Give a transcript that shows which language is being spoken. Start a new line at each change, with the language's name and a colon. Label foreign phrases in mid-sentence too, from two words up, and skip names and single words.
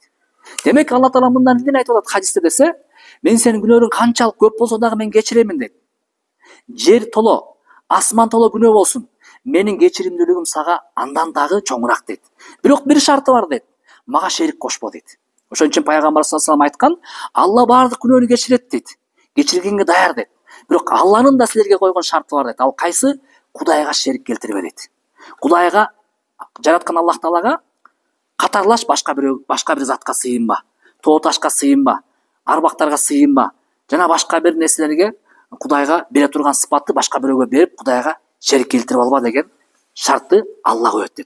Kyrgyz: Демек Алла Таала мындан эмне айтып атат хадисте десе, мен сенин күнөөңөрүң канчалык көп болсо дагы мен кечиремин дейт. Жер толо, асман толо күнөө болсун, менин кечиримдүүлүгүм сага андан дагы чоңураак дейт. Бирок бир шарты бар дейт. Мага шерик кошпо дейт. Ошон үчүн пайгамбар
Arabic: صلى الله عليه وسلم
Kyrgyz: айткан, Алла баардык күнөөнү кечирет дейт. Кечиргенге даяр дейт. Бирок Алланын да силерге койгон шарты бар дейт. Ал кайсы? Кудайга шерик келтирбе дейт. Кудайга, жараткан Аллах Таалага катарлаш башка бир затка сыйынба, тоо ташка сыйынба, арбактарга сыйынба, жана башка бир нерселерге Кудайга бере турган сыпатты башка бирөөгө берип, Кудайга шерик келтирип алба деген шартты Алла коет дейт.